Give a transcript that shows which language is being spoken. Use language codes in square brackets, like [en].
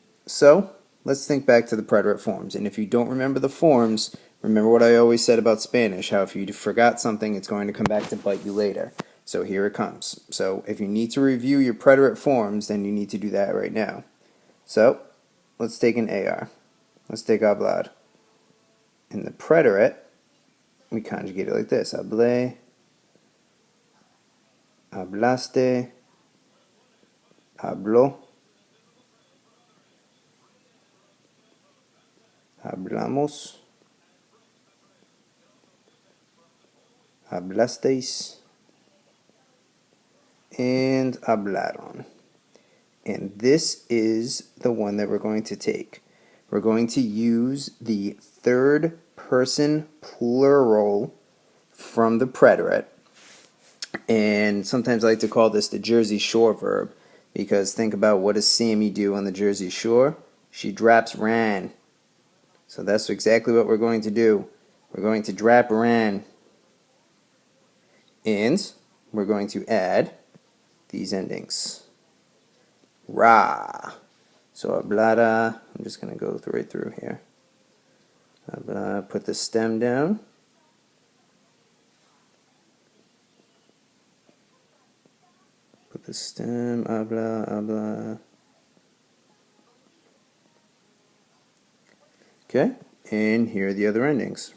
[en] So let's think back to the preterite forms. And if you don't remember the forms, remember what I always said about Spanish, how if you forgot something, it's going to come back to bite you later. So here it comes. So if you need to review your preterite forms, then you need to do that right now. So let's take an AR. Let's take hablar. In the preterite, we conjugate it like this. [es] Hablé, hablaste, habló, hablamos, hablasteis, and hablaron. [en] And this is the one that we're going to take. We're going to use the third person plural from the preterite. And sometimes I like to call this the Jersey Shore verb, because think about, what does Sammy do on the Jersey Shore? She draps ran. So that's exactly what we're going to do. We're going to drap ran. And we're going to add these endings. Ra. So hablara, I'm just going to go right through here. Habla, put the stem down. Put the stem, habla, habla. Okay, and here are the other endings.